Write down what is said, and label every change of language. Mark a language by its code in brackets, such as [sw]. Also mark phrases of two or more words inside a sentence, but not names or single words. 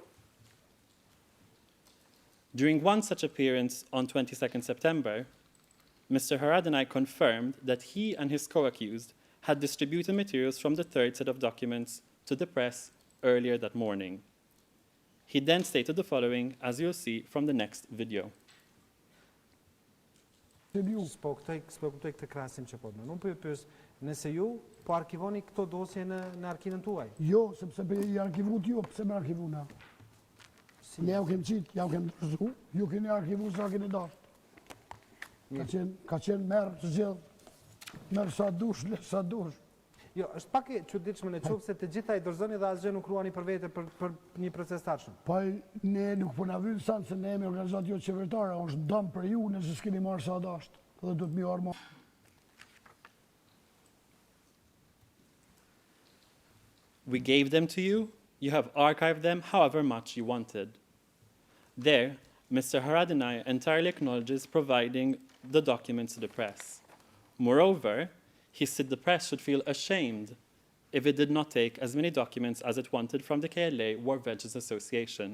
[en] During one such appearance on 22nd September, Mr. Haradinaj confirmed that he and his co-accused had distributed materials from the third set of documents to the press earlier that morning. He then stated the following, as you'll see from the next video. [sq] Spo kuptoj këtë krahasim që po. Unë po ju pyes, nëse ju po arkivoni këto dosje në arkimin tuaj? Jo, sepse i arkivut ju, pse me arkivuna? Ne jau kem qitë, jau kem dërzu, ju keni arkivu sa keni dashur. Ka qenë merë të gjithë, merë sa dush, le sa dush. Jo, është pak e çuditshme në qoftë se të gjitha i dorëzoni dhe asgjë nuk ruani për vete për një proces tashëm. Po ne nuk po na vjen san se ne jemi organizatë jo qeveritare, është dëm për ju nëse s'keni marrë sa dasht, dhe duhet mi armë. [en] We gave them to you. You have archived them however much you wanted. There, Mr. Haradinaj entirely acknowledges providing the documents to the press. Moreover, he said the press should feel ashamed if it did not take as many documents as it wanted from the KLA War Veterans Association.